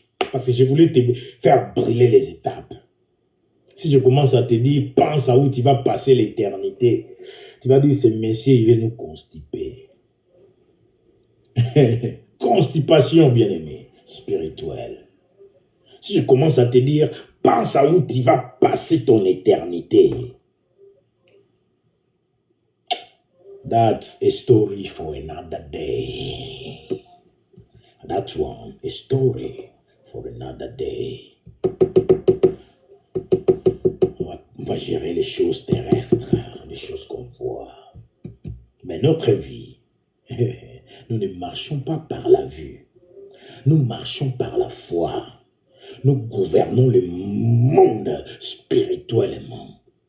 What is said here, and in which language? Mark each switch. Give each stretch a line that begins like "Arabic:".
French: Parce que je voulais te faire brûler les étapes. Si je commence à te dire, pense à où tu vas passer l'éternité, tu vas dire, ce Messie, il va nous constiper. Constipation, bien-aimé, spirituelle. Si je commence à te dire, pense à où tu vas passer ton éternité.
English: That's a story for another day. That's one, a story for another day.
French: On va gérer les choses terrestres, les choses qu'on voit. Mais notre vie, nous ne marchons pas par la vue. Nous marchons par la foi. Nous gouvernons le monde spirituellement.